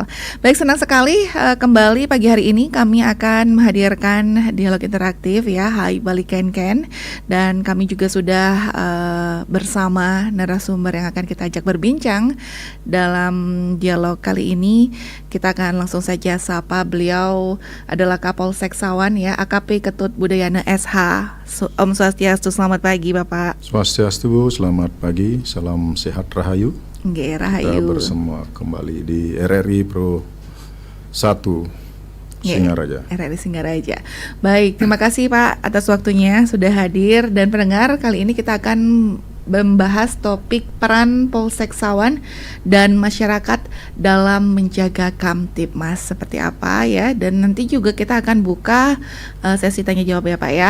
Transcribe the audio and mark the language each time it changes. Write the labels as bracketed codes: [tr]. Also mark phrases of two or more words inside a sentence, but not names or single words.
[id] Baik, senang sekali kembali pagi hari ini kami akan menghadirkan dialog interaktif ya, Hai Balik Ken, dan kami juga sudah bersama narasumber yang akan kita ajak berbincang dalam dialog kali ini. Kita akan langsung saja sapa, beliau adalah Kapolsek Sawan ya, AKP Ketut Budayana SH. [ban] Om Swastiastu, [id] selamat pagi Bapak. Swastiastu Bu, selamat pagi, [ban] salam sehat rahayu. Nggih, rahayu. [id] Kita bersama kembali di RRI Pro 1 Singaraja. RRI Singaraja. Baik, terima kasih Pak atas waktunya sudah hadir, dan pendengar, kali ini kita akan membahas topik peran Polsek Sawan dan masyarakat dalam menjaga Kamtibmas seperti apa ya, dan nanti juga kita akan buka sesi tanya jawab ya Pak ya.